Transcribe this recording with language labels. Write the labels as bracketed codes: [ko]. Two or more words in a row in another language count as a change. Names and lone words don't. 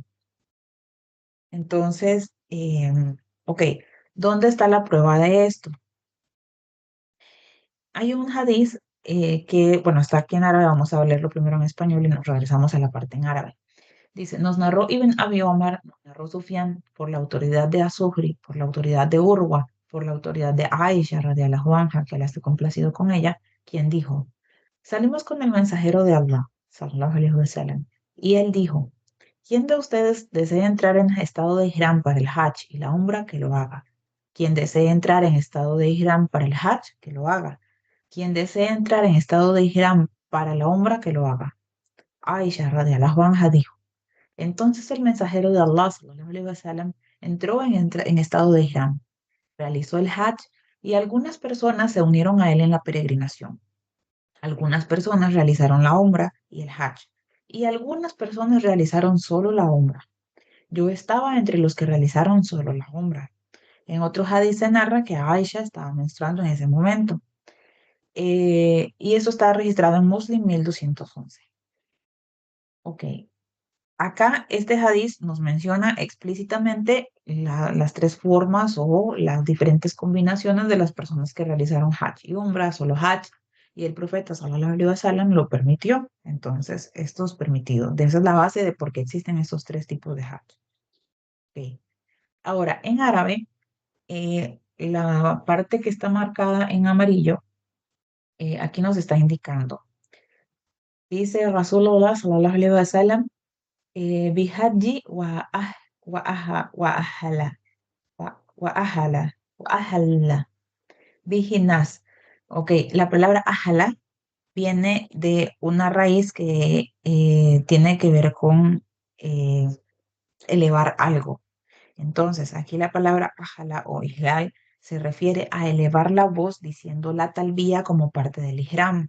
[es] Entonces, ok, ¿dónde está la prueba de esto? Hay un hadiz que, bueno, está aquí en árabe, vamos a leerlo primero en español y nos regresamos a la parte en árabe. Dice, nos narró Ibn Abi Omar, nos narró Sufyan por la autoridad de Azufri, por la autoridad de Urwa, por la autoridad de Aisha, [ar] رضي الله عنها, [es] que la esté complacido con ella, quien dijo, salimos con el mensajero de Allah, [ar] صلى الله عليه وسلم, [es] y él dijo, ¿quién de ustedes desea entrar en estado de Ihram para el Hajj y la Umra, que lo haga? Quien desee entrar en estado de Ihram para el Hajj, que lo haga. Quien desee entrar en estado de Ihram para la Umra, que lo haga. Aisha, [ar] رضي الله عنها, [es] dijo, entonces el mensajero de Allah, [ar] صلى الله عليه وسلم, [es] entró en estado de Ihram, realizó el Hajj y algunas personas se unieron a él en la peregrinación. Algunas personas realizaron la Umra y el Hajj, y algunas personas realizaron solo la Umra. Yo estaba entre los que realizaron solo la Umra. En otro hadith se narra que Aisha estaba menstruando en ese momento. y eso está registrado en Muslim 1211. Ok, acá este hadiz nos menciona explícitamente las tres formas o las diferentes combinaciones de las personas que realizaron Hajj y Umrah, solo Hajj, y el profeta [ar] صلى الله عليه وسلم [es] lo permitió. Entonces, esto es permitido. Esa es la base de por qué existen estos tres tipos de Hajj. Ok. Ahora, en árabe, la parte que está marcada en amarillo, aquí nos está indicando. [ar] Dice رسول الله صلى الله عليه وسلم بحج وأهل وأهل وأهل بهناس. [es] Ok, la palabra ahala viene de una raíz que tiene que ver con eh, elevar algo. Entonces, aquí la palabra ahala o ihlal se refiere a elevar la voz diciendo la talbía como parte del ihram.